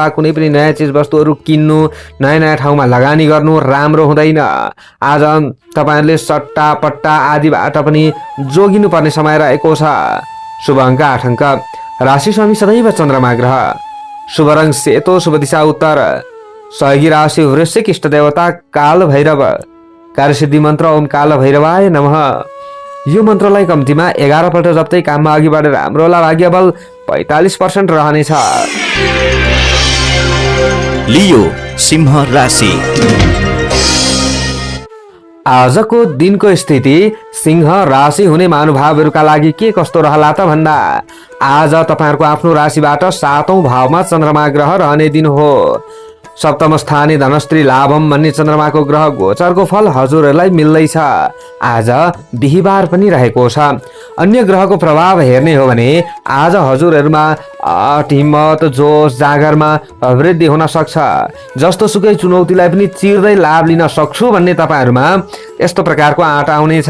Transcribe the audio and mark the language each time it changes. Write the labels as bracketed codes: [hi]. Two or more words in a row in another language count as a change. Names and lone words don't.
[ne] कुनै पनि नयाँ चिजवस्तुहरू किन्नु, नयाँ नयाँ ठाउँमा लगानी गर्नु राम्रो हुँदैन। आज तपाईँहरूले सट्टा पट्टा आदिबाट पनि जोगिनु पर्ने समय रहेको छ। शुभ अङ्क 8 अङ्क। राशि स्वामी सदैव चन्द्रमा ग्रह। शुभ रङ सेतो, शुभ दिशा उत्तर। सहयोगी राशि वृश्चिक, इष्ट देवता काल भैरव। कार्यसिद्धि मन्त्र [sa] ओम काल भैरवाय नमः। [ne] यो मन्त्रलाई कम्तीमा 11 पल्ट जप्दै काममा अघि बढेर राम्रो होला। भाग्य बल 45% रहनेछ। लियो सिंह राशि। आजको दिनको स्थिति सिंह राशि हुने महानुभावहरूका लागि के कस्तो रहला त भन्दा आज तपाईँहरूको आफ्नो राशिबाट 7औं भावमा चन्द्रमा ग्रह रहने दिन हो। [sa] सप्तम स्थाने धनस्त्री लाभम [ne] भन्ने चन्द्रमाको ग्रह गोचरको फल हजुरहरूलाई मिल्दैछ। आज बिहिबार पनि रहेको छ। अन्य ग्रहको प्रभाव हेर्ने हो भने आज हजुरहरूमा आँट, हिम्मत, जोस, जागरमा वृद्धि हुन सक्छ। जस्तो सुकै चुनौतीलाई पनि चिर्दै लाभ लिन सक्छु भन्ने तपाईँहरूमा यस्तो प्रकारको आँट आउनेछ।